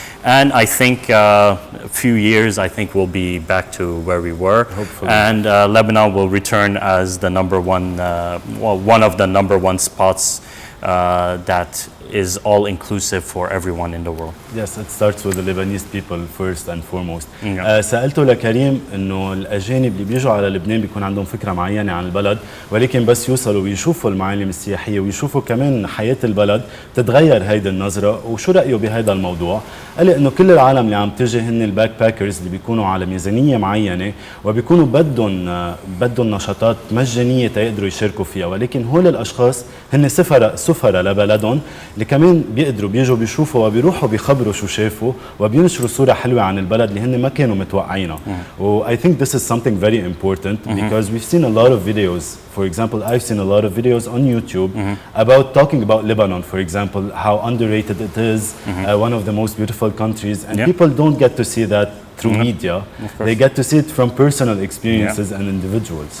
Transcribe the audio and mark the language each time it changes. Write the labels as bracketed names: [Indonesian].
[English] And I think a few years, I think we'll be back to where we were. Hopefully. And Lebanon will return as the number one, one of the number one spots that is all inclusive for everyone in the world. Yes, it starts with the Lebanese people first and foremost. [Arabic] سألته لكريم انه الاجانب اللي بيجوا على لبنان بيكون عندهم فكره معينه عن البلد، ولكن بس يوصلوا ويشوفوا المعالم السياحيه ويشوفوا كمان حياه البلد تتغير هيدي النظره. وشو رايه بهذا الموضوع؟ قال لي انه كل العالم اللي عم تجي هن الباك باكرز اللي بيكونوا على ميزانيه معينه وبيكونوا بدهم نشاطات مجانيه تيقدروا يشاركوا فيها، ولكن هول الاشخاص هن سفراء لبلدهم اللي كمان بيقدروا بيجوا بيشوفوا وبيروحوا بيخبروا شو شافوا وبينشروا صورة حلوة عن البلد اللي هن ما كانوا متوقعينها. [English] و I think this is something very important because we've seen a lot of videos. For example, I've seen a lot of videos on YouTube about talking about Lebanon, for example, how underrated it is, one of the most beautiful countries, and people don't get to see that through media. They get to see it from personal experiences and individuals.